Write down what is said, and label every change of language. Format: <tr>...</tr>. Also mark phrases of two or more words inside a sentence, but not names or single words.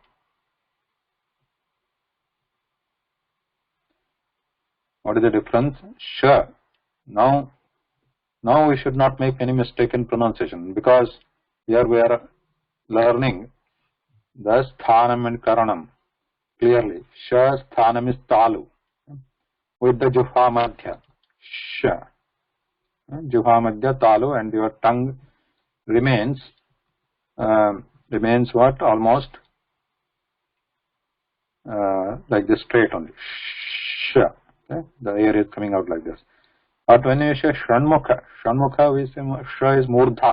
<en>What is the difference? Sha. Now we should not make any mistake in pronunciation, because here we are learning the sthanam and karanam clearly. Sha sthanam is talu with the</en> <sa>juffa madhya.</sa> <en>Sha.</en> <sa>Juffa madhya talu,</sa> <en>and your tongue remains what? Almost like this straight only. Sh. Okay? The air is coming out like this. But when you say Shanmukha, we say Sh is Murdha.</en>